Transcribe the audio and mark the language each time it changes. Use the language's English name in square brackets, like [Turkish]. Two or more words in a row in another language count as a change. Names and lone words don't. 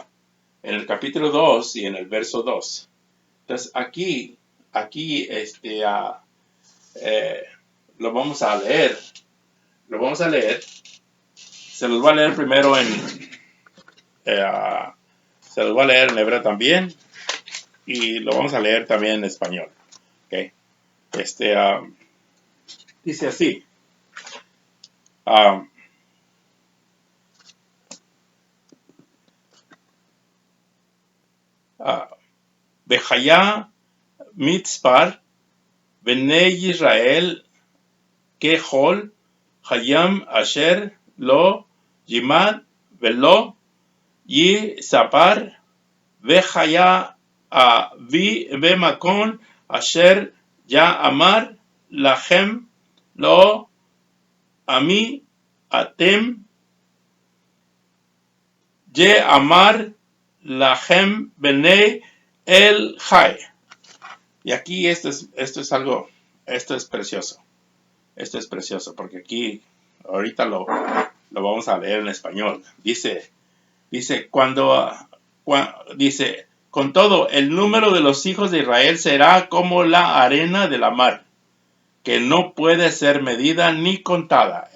[Spanish] En el capítulo 2 y en el verso 2. Entonces aquí lo vamos a leer. Se los voy a leer primero se los voy a leer en hebreo también y lo vamos a leer también en español. ¿Okay? Dice así. [Hebrew] והיה מספר בני ישראל כחול הים אשר לא ימד ולא יספר והיה במקום אשר יאמר להם לא עמי אתם יאמר להם בני אל חי. [Spanish] Y aquí esto es precioso. Esto es precioso porque aquí ahorita lo vamos a leer en español. Dice con todo el número de los hijos de Israel será como la arena de la mar, que no puede ser medida ni contada.